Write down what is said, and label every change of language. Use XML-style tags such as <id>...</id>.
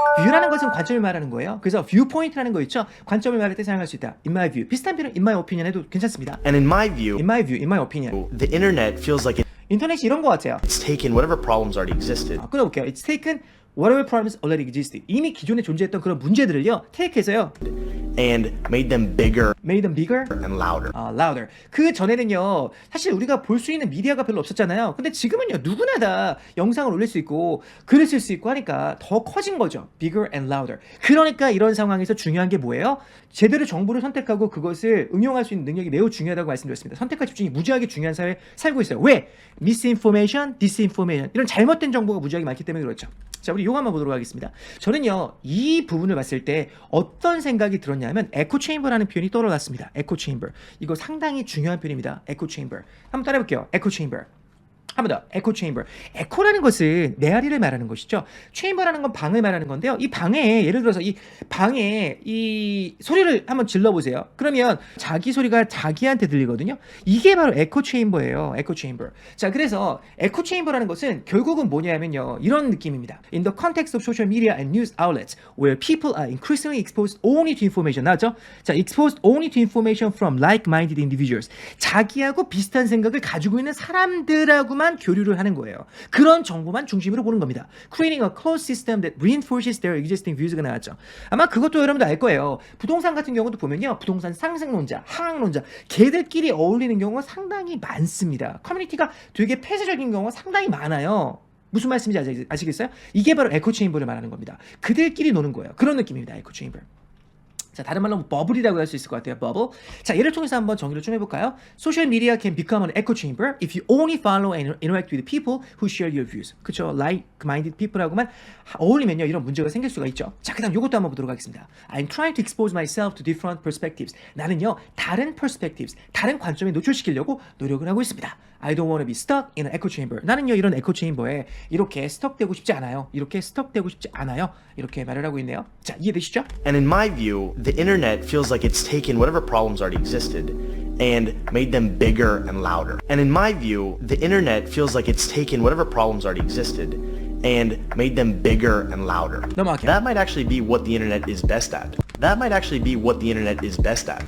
<ko>view라는 것은 관점을 말하는 거예요. 그래서 viewpoint라는 거 있죠? 관점을 말할 때 사용할 수 있다.</ko> <en>In my view.</en> <ko>비슷한 표현</ko> <en>in my opinion</en> <ko>해도 괜찮습니다.</ko> <en>and in my view, In my view, in my opinion. the internet feels like</en> <ko>인터넷이 이런 거 같아요.</ko> <en>it's taken whatever problems already existed</en> <ko>끊어볼게요.</ko> <en>It's taken whatever problems already existed.</en> <ko>이미 기존에 존재했던 그런 문제들을요. take해서요.</ko> <en>and made them bigger made them bigger. and louder. louder.</en> <ko>그 전에는요, 사실 우리가 볼 수 있는 미디어가 별로 없었잖아요. 근데 지금은요, 누구나 다 영상을 올릴 수 있고, 글을 쓸 수 있고 하니까 더 커진 거죠. bigger and louder. 그러니까 이런 상황에서 중요한 게 뭐예요? 제대로 정보를 선택하고 그것을 응용할 수 있는 능력이 매우 중요하다고 말씀드렸습니다. 선택과 집중이 무지하게 중요한 사회에 살고 있어요.</ko> <en>왜? misinformation, disinformation.</en> <ko>이런 잘못된 정보가 무지하게 많기 때문에 그렇죠. 자, 우리 이거 한번 보도록 하겠습니다. 저는요, 이 부분을 봤을 때 어떤 생각이 들었냐면 에코 체인버라는 표현이 떠올랐습니다. 에코 체인버. 이거 상당히 중요한 표현입니다. 에코 체인버. 한번 따라해 볼게요. 에코 체인버. 한 번 더. 에코 체인버. 에코라는 것은 메아리를 말하는 것이죠. 체인버라는 건 방을 말하는 건데요. 이 방에 예를 들어서 이 방에 이 소리를 한번 질러 보세요. 그러면 자기 소리가 자기한테 들리거든요. 이게 바로 에코 체인버예요. 에코 체인버. 자, 그래서 에코 체인버라는 것은 결국은 뭐냐면요. 이런 느낌입니다.</ko> <en>In the context of social media and news outlets where people are increasingly exposed only to information.</en> <ko>나왔죠?</ko> <en>자, exposed only to information from like-minded individuals.</en> <ko>자기하고 비슷한 생각을 가지고 있는 사람들하고만 교류를 하는 거예요. 그런 정보만 중심으로 보는 겁니다.</ko> <en>Creating a closed system that reinforces their existing views가</en> <ko>나왔죠. 아마 그것도 여러분들 알 거예요. 부동산 같은 경우도 보면요. 부동산 상승론자, 하락론자, 걔들끼리 어울리는 경우가 상당히 많습니다. 커뮤니티가 되게 폐쇄적인 경우가 상당히 많아요. 무슨 말씀인지 아시겠어요? 이게 바로 에코 체인버를 말하는 겁니다. 그들끼리 노는 거예요. 그런 느낌입니다. 에코 체인버. 자, 다른 말로 버블이라고 할 수 있을 것 같아요. 버블. 자, 얘를 통해서 한번 정리를 좀 해볼까요?</ko> <en>Social media can become an echo chamber if you only follow and interact with people who share your views.</en> <ko>그쵸?</ko> <en>Like-minded people</en> <ko>하고만 어울리면요, 이런 문제가 생길 수가 있죠. 자, 그 다음 요것도 한번 보도록 하겠습니다.</ko> <en>I'm trying to expose myself to different perspectives.</en> <ko>나는요, 다른 perspectives, 다른 관점에 노출시키려고 노력을 하고 있습니다.</ko> <en>I don't want to be stuck in an echo chamber.</en> <ko>나는요, 이런 에코 체인버에 이렇게 스톡되고 싶지 않아요. 이렇게 스톡되고 싶지 않아요. 이렇게 말을 하고 있네요. 자, 이해되시죠?</ko> <en>And in my view, the internet feels like it's taken whatever problems already existed and made them bigger and louder. And in my view, the internet feels like it's taken whatever problems already existed and made them bigger and louder.</en> <ko>넘어갈게요.</ko> <en>That might actually be what the internet is best at. That might actually be what the internet is best at.</en>